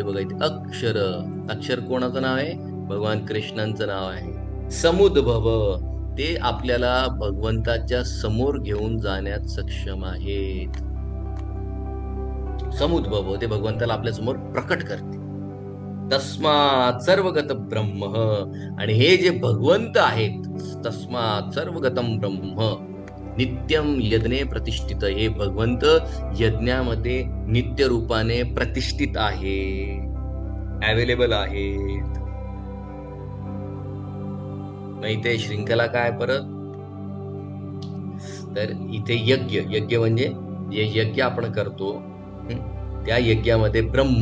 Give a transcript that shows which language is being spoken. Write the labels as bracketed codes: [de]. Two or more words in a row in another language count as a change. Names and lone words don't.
[mr] बघा इथे अक्षर. अक्षर कोणाचं नाव आहे? भगवान कृष्णांचं नाव आहे. समुद्भव, ते आपल्याला भगवंताच्या समोर घेऊन जाण्यात सक्षम आहेत. समुद्भव, ते भगवंताला आपल्या समोर प्रकट करते. [sa] तस्मात् सर्वगत ब्रह्म. [mr] आणि हे जे भगवंत आहेत, [sa] तस्मात् सर्वगतम ब्रह्म नित्यम यज्ञे प्रतिष्ठित. [mr] हे भगवंत यज्ञामध्ये नित्य रूपाने प्रतिष्ठित आहे, अवेलेबल आहेत. मग इथे श्रृंखला काय परत? तर इथे यज्ञ म्हणजे जे यज्ञ आपण करतो त्या यज्ञामध्ये ब्रह्म.